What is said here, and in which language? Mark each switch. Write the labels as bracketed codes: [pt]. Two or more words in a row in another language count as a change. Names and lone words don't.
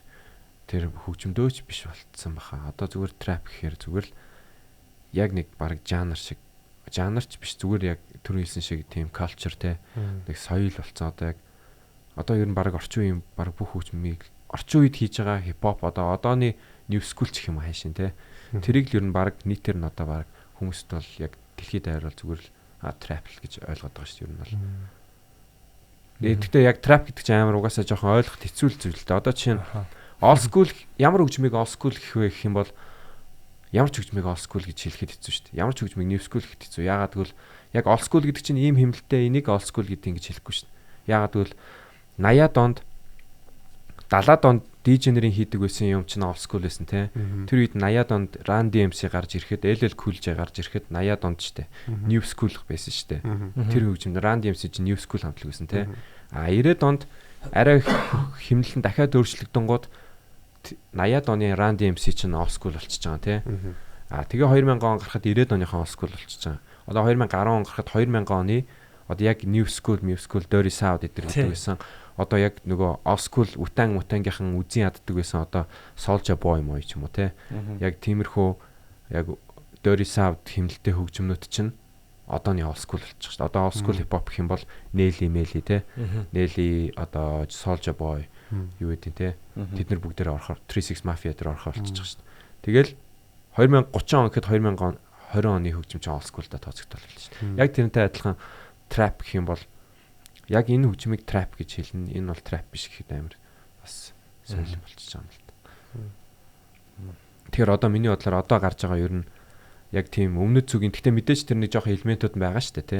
[mn] Тэр хөгжмдөөч биш болцсон баха. Одоо зүгээр trap гэхээр зүгээр л яг нэг баг жанрч биш зүгээр яг түр хэлсэн шиг тийм culture те нэг соёл болцсон одоо яг одоо ер нь баг орчин үеийн баг бүх хөгжмийг орчин үед хийж байгаа хипхоп одоо одооны [en] new school [mn] ч юм хайшин те тэрийг л ер нь баг нийтээр нь одоо баг хүмүүст бол яг дэлхийд даяар бол зүгээр л trap л гэж ойлгоод байгаа шүү дээ ер нь бол. Гэхдээ яг trap гэдэг чинь амар угаасаа жоохон ойлгоход хэцүү л зүйл л дээ. Одоо чинь [en] old school [mn] ямар хөгжмийг [en] old school [mn] гэх вэ гэх юм бол ямар ч хөгжмийг [en] old school [mn] гэж хэлэхэд хэцүү шүү дээ. Ямар ч хөгжмийг [en] new school [mn] гэхэд хэцүү. Яагаад гэвэл яг [en] old school [mn] гэдэг чинь ийм хэмнэлттэй энийг [en] old school [mn] гэдэг ингэж хэлэхгүй шүү дээ. Яагаад гэвэл 80-аад онд 70-аад онд DJ-нэрийн хийдэг байсан юм чинь [en] old school [mn] байсан те. Тэр үед 80-аад онд Run DMC гарч ирэхэд LL Cool J гарч ирэхэд 80-аад онд шүү дээ. [en] New school [mn] байсан шүү дээ. Тэр хөгжимд Run DMC чинь [en] new school [mn] хамтлаг байсан те. 90-аад онд арай хэмнэлэн дахиад өөрчлөгдөнгууд 80-ад оны Run DMC чинь [en] old school [mn] болчихж байгаа тий. Тэгээ 2000 он гарахад 90-ад оныхон [en] old school [mn] болчихж байгаа. Одоо 2010 он гарахад 2000 оны одоо яг [en] new school [mn] Dirty South гэдэг байсан. Одоо яг нөгөө [en] old school [mn] Wu-Tang-ийн үзэн яддаг байсан. Одоо Soulja Boy мой ч юм уу тий. Яг тиймэрхүү яг Dirty South хэмнэлтэй хөгжмнүүд чинь одооны [en] old school [mn] болчих шүү дээ. Одоо [en] old school hip hop [mn] гэх юм бол Nelly тий. Nelly одоо Soulja Boy юу гэдэг те. Тэд нар бүгдээрээ орохоор 36 Mafia дээр орохоор болчихж байгаа шүү дээ. Тэгэл 2030 он гэхэд 2020 оны хөгжим чинь [en] old school- [mn] да тооцогдол болж шүү дээ. Яг тэрнтэй адилхан trap гэх юм бол яг энэ хөгжмийг trap гэж хэлнэ. Энэ бол trap биш гэхэд амар бас сонирхол болчихж байгаа юм л та. Тэгэхээр одоо миний бодлоор одоо гарч байгаа ер нь яг тийм өмнөд зүгийн гэхдээ мэдээж тэр нэг жоохон элементүүд байгаа шүү дээ тий.